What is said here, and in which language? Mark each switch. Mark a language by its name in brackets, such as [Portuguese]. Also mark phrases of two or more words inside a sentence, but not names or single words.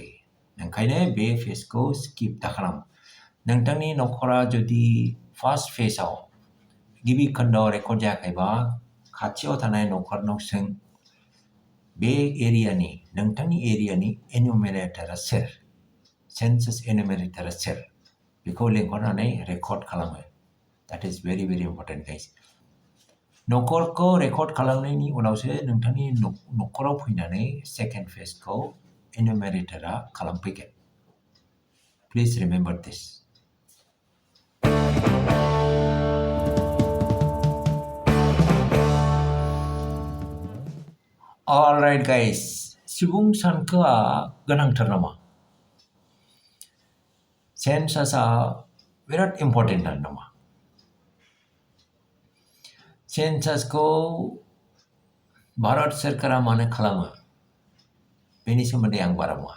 [Bodo] ओंखायनो बे फेजखौ स्किप दा खालाम. नोंथांनि न'खरा जुदि [English] first phaseao [Bodo] गिबि खोन्दोआव रेकर्ड जायाखैबा खाथियाव थानाय न'खरनाव सों बे एरियानि, नोंथांनि एरियानि एनुमेरेटरा सोर, [English] census enumeratora [Bodo] सोर, बेखौ लेंहरनानै रेकर्ड खालामो. [English] That is very very important guys. [Bodo] न'खरखौ रेकर्ड खालामनायनि उनावसो नोंथांनि न'खराव फैनानै [English] second phasekhou [Bodo] एनुमेरेटरा खालामफैगोन. [English] please remember this. Alright guys, [Bodo] सुबुं सानखोआ गोनांथार नामा? सेन्सासआ बिराद इम्पर्टेन्ट नामा? सेन्सासखौ भारत सोरखारा मानो खालामो बेनि सोमोन्दै आं बारा बुङा.